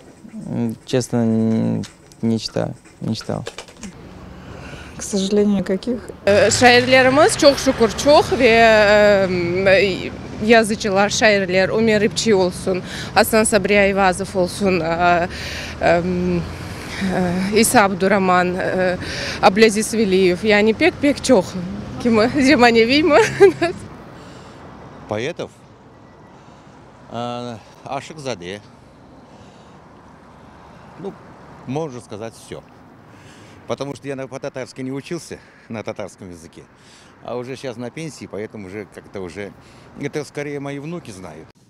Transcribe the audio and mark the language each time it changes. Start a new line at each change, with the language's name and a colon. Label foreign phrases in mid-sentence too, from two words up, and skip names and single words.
Russian: Честно, не читаю, не читал. К сожалению, каких?
Crimean Tatar: Şairlerimiz çok şükür çok ve yazıcılar, şairler Ömer İpçi olsun, Hasan Sabri Ayvazov olsun, İsa Abdurrahman, Abdülaziz Veliyev. Yani pek çok. Kimi Zemaneviyim.
Russian: Поэтов? Ашыкзаде. Ну, можно сказать, все. Потому что я по-татарски не учился, на татарском языке. А уже сейчас на пенсии, поэтому уже как-то уже... Это скорее мои внуки знают.